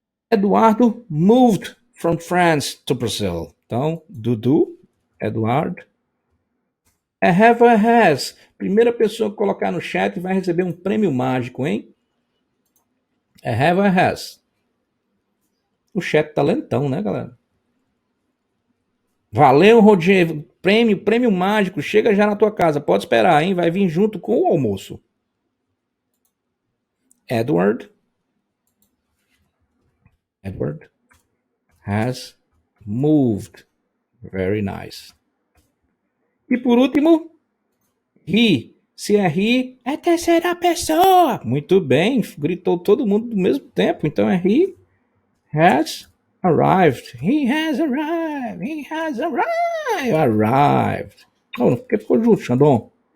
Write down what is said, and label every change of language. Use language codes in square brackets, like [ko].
[en] Eduardo moved from France to Brazil. [pt] Então, Dudu, Eduardo. É [en] have or has. [pt] Primeira pessoa que colocar no chat vai receber um prêmio mágico, hein? É [en] have or has. [pt] O chat tá lentão, né, galera? Valeu, Roger. Prêmio mágico. Chega já na tua casa. Pode esperar, hein? Vai vir junto com o almoço. [en] Edward has moved. Very nice. [pt] E por último, he. Se é he, é terceira pessoa. Muito bem, gritou todo mundo ao mesmo tempo. Então é [en] he has arrived. He has arrived. He has arrived. Arrived. [pt] Oh, por que ficou junto, Xandão?